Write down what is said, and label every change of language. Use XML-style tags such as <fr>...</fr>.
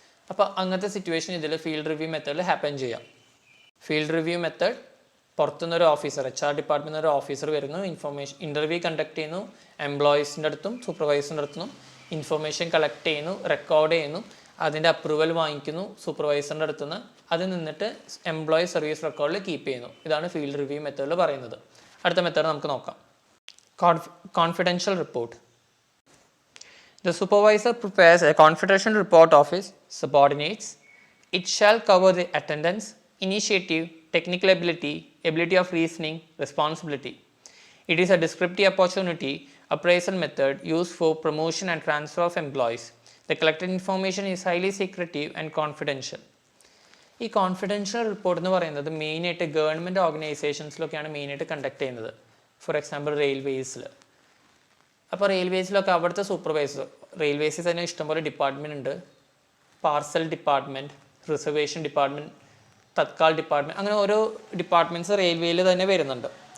<ml>അപ്പോൾ അങ്ങനത്തെ സിറ്റുവേഷൻ ഇതിൽ ഫീൽഡ് റിവ്യൂ മെത്തേഡിൽ ഹാപ്പൻ ചെയ്യാം. Field review method പുറത്തുനിന്നൊരു officer, HR ഡിപ്പാർട്ട്മെൻറ്റിൽ ഒരു ഓഫീസർ വരുന്നു, ഇൻ്റർവ്യൂ കണ്ടക്ട് ചെയ്യുന്നു, എംപ്ലോയീസിൻ്റെ അടുത്തും സൂപ്പർവൈസറിൻ്റെ അടുത്തും ഇൻഫർമേഷൻ കളക്ട് ചെയ്യുന്നു, റെക്കോർഡ് ചെയ്യുന്നു, അതിൻ്റെ അപ്രൂവൽ വാങ്ങിക്കുന്നു സൂപ്പർവൈസറിൻ്റെ അടുത്തുനിന്ന്. അത് നിന്നിട്ട് എംപ്ലോയി സർവീസ് റെക്കോർഡിൽ കീപ്പ് ചെയ്യുന്നു. ഇതാണ് ഫീൽഡ് റിവ്യൂ മെത്തേഡിൽ പറയുന്നത്. അടുത്ത മെത്തേഡ് നമുക്ക് നോക്കാം. Confidential report.</ml> <en>The supervisor prepares a confidential report of his subordinates. It shall cover the attendance, initiative, technical ability, ability of reasoning, responsibility. It is a descriptive opportunity appraisal method used for promotion and transfer of employees. The collected information is highly secretive and confidential.</en> <ml>ഈ confidential report എന്ന് പറയുന്നത് മെയിനായിട്ട് government ഓർഗനൈസേഷൻസിലൊക്കെയാണ് മെയിനായിട്ട് conduct ചെയ്യുന്നത്. For example റെയിൽവേസിൽ. അപ്പോൾ റെയിൽവേസിലൊക്കെ അവിടുത്തെ supervisor, റെയിൽവേസിൽ തന്നെ ഇഷ്ടംപോലെ ഡിപ്പാർട്ട്മെൻറ്റ് ഉണ്ട്. Parcel department, reservation department, Tatkal department, അങ്ങനെ ഓരോ ഡിപ്പാർട്ട്മെൻറ്റ്സ് റെയിൽവേയിൽ തന്നെ വരുന്നുണ്ട്.</ml>